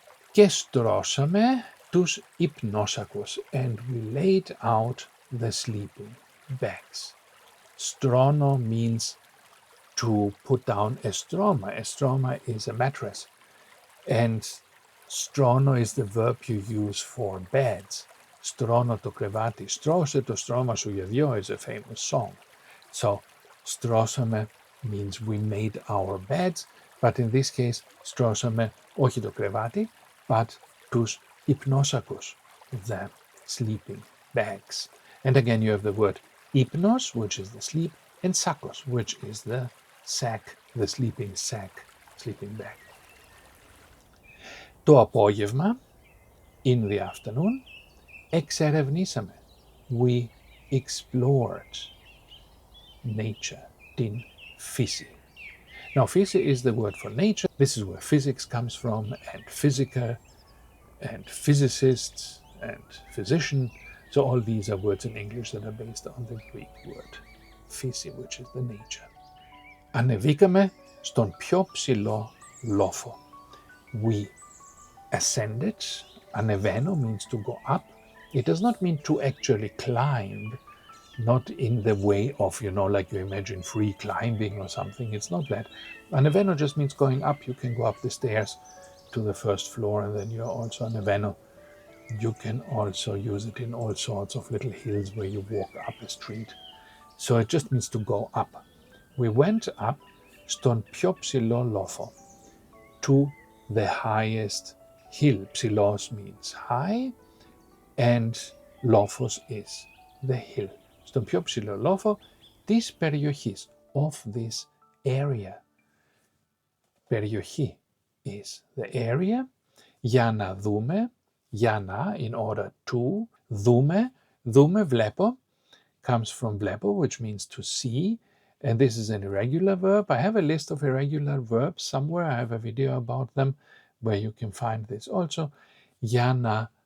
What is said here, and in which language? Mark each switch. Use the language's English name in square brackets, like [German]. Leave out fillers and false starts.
[Greek] Και στρώσαμε τους υπνόσακους, [English] and we laid out the sleeping bags. Strono means to put down a stroma. A stroma is a mattress. And strono is the verb you use for beds. Strono to κρεβάτι. [Greek] Στρώσε το στρώμα σου για δυο [English] is a famous song. So, στρώσαμε means we made our beds, but in this case, [Greek] στρώσαμε όχι το κρεβάτι, [English] but [Greek] τους υπνόσακους, [English] the sleeping bags. And again, you have the word hypnos, which is the sleep, and sakos, which is the sack, the sleeping sack, sleeping bag. [Greek] Το απόγευμα, [English] in the afternoon, [Greek] εξερευνήσαμε. [English] We explored nature, [Greek] την φύση. [English] Now, φύση is the word for nature. This is where physics comes from, and physica, and physicists, and physician. So all these are words in English that are based on the Greek word φύση, which is the nature. [Greek] Ανεβήκαμε στον πιο ψηλό λόφο. [English] We ascended. Ανεβαίνω means to go up. It does not mean to actually climb, not in the way of, like you imagine free climbing or something. It's not that. Ανεβαίνω just means going up. You can go up the stairs to the first floor, and then you're also ανεβαίνω. You can also use it in all sorts of little hills where you walk up a street. So it just means to go up. We went up [Greek] στον πιο ψηλό λόφο, [English] to the highest hill. Ψηλός means high, and λόφος is the hill. [Greek] Στον πιο ψηλό λόφο της περιοχής, [English] of this area. Περιοχή is the area. [Greek] Για να δούμε, [English] για να, in order to, δούμε, βλέπω, comes from βλέπω, which means to see, and this is an irregular verb. I have a list of irregular verbs somewhere. I have a video about them where you can find this also. Για να